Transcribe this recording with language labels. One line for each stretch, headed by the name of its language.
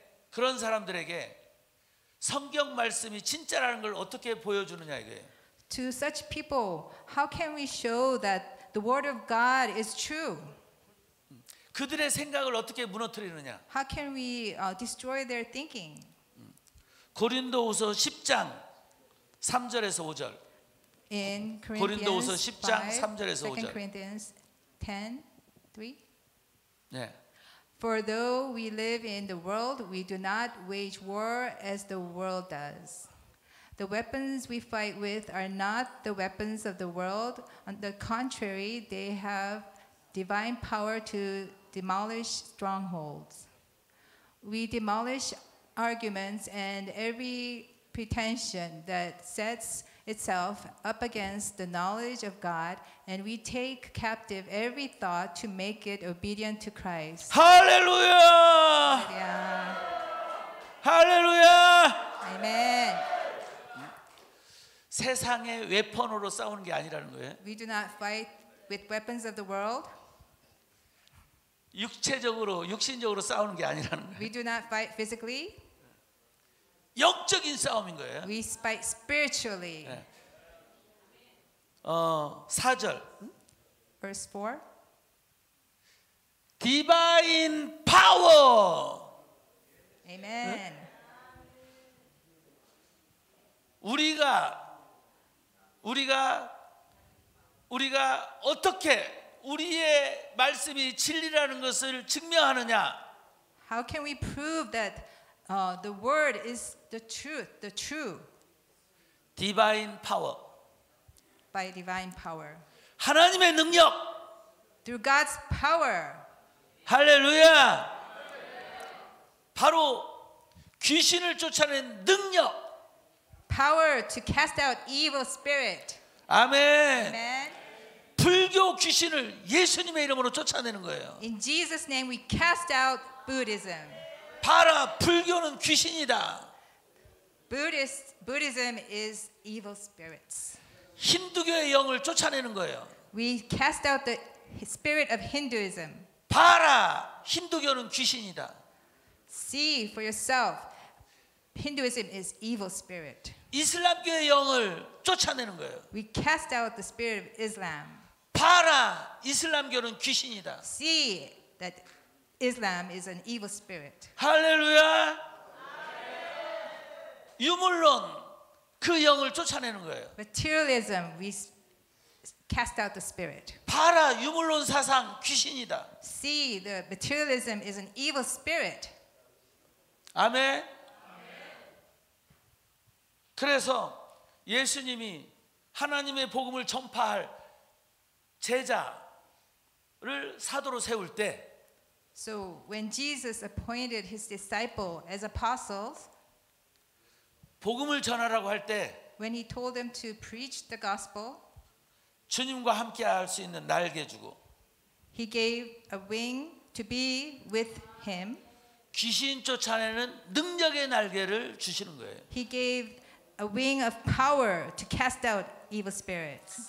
Korean: 그런 사람들에게 성경 말씀이 진짜라는 걸 어떻게 보여주느냐 이거예요.
English: To such people, how can we show that the word of God is true?
Korean: 그들의 생각을 어떻게 무너뜨리느냐.
English: How can we destroy their thinking?
Korean: 고린도후서 10장 3절에서 5절.
English: In
Korean: 고린도후서
English: Corinthians
Korean: 10장 5, 3절에서 2 5절.
English: Corinthians 10, 3.
Korean: 네.
English: For though we live in the world, we do not wage war as the world does. The weapons we fight with are not the weapons of the world. On the contrary, they have divine power to demolish strongholds. We demolish arguments and every pretension that sets itself up against the knowledge of God, and we take captive every thought to make it obedient to Christ.
Korean: 할렐루야!
English: Yeah.
Korean: 할렐루야!
English: Amen.
Korean: 세상의 웨폰으로 싸우는 게 아니라는 거예요.
English: We do not fight with weapons of the world.
Korean: 육신적으로 싸우는 게 아니라는 거예요.
English: We do not fight physically.
Korean: 영적인 싸움인 거예요.
English: We fight spiritually.
Korean: 4절.
English: Verse 4. 디바인 파워. Amen.
Korean: 우리가 어떻게 우리의 말씀이 진리라는 것을 증명하느냐?
English: How can we prove that the word is the truth, the true? 디바인 파워. By divine power.
Korean: 하나님의 능력.
English: Through God's power.
Korean: 할렐루야. 바로 귀신을 쫓아낸 능력.
English: Power to cast out evil spirit.
Korean: 아멘.
English: Amen.
Korean: 불교 귀신을 예수님의 이름으로 쫓아내는 거예요.
English: In Jesus' name we cast out Buddhism.
Korean: 봐라, 불교는 귀신이다.
English: Buddhism is evil spirits.
Korean: 힌두교의 영을 쫓아내는 거예요.
English: We cast out the spirit of Hinduism.
Korean: 봐라, 힌두교는 귀신이다.
English: See for yourself. Hinduism is evil spirit.
Korean: 이슬람교의 영을 쫓아내는 거예요.
English: We cast out the spirit of Islam.
Korean: 봐라, 이슬람교는 귀신이다.
English: See that Islam is an evil spirit.
Korean: 할렐루야. 유물론 그 영을 쫓아내는 거예요.
English: Materialism, we cast out the spirit.
Korean: 봐라, 유물론 사상 귀신이다.
English: See, the materialism is an evil spirit.
Korean: 아멘. 그래서 예수님이 하나님의 복음을 전파할 제자를 사도로 세울 때
English: So when Jesus appointed his disciple as apostles,
Korean: 복음을 전하라고 할 때
English: when he told them to preach the gospel,
Korean: 주님과 함께 할 수 있는 날개 주고
English: he gave a wing to be with him.
Korean: 귀신 쫓아내는 능력의 날개를 주시는 거예요.
English: He gave a wing of power to cast out evil spirits.